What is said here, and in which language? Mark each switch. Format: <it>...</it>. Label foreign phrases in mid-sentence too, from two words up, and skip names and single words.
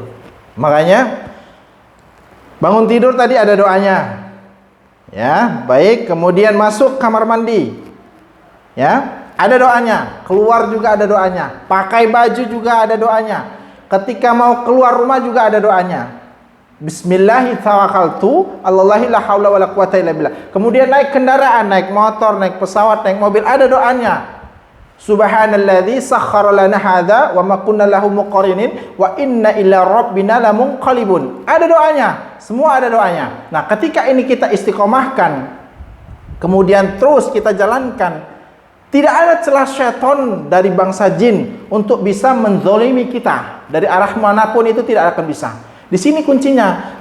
<id>Makanya bangun tidur tadi ada doanya. Ya, baik, kemudian masuk kamar mandi. Ya, ada doanya. Keluar juga ada doanya. Pakai baju juga ada doanya. Ketika mau keluar rumah juga ada doanya.</id> <ar>بسم الله توكلت، الله لا حول ولا قوة إلا بالله.</ar> <id>Kemudian naik kendaraan, naik motor, naik pesawat, naik mobil, ada doanya.</id> <ar>سبحان الذي سخر لنا هذا وما كنا له مقرنين وإنا إلى ربنا لمنقلبون.</ar> <id>Ada doanya, semua ada doanya. Nah, ketika ini kita istiqomahkan, kemudian terus kita jalankan, tidak ada celah syaitan dari bangsa jin untuk bisa menzolimi kita. Dari arah manapun itu tidak akan bisa. Di sini kuncinya.</id>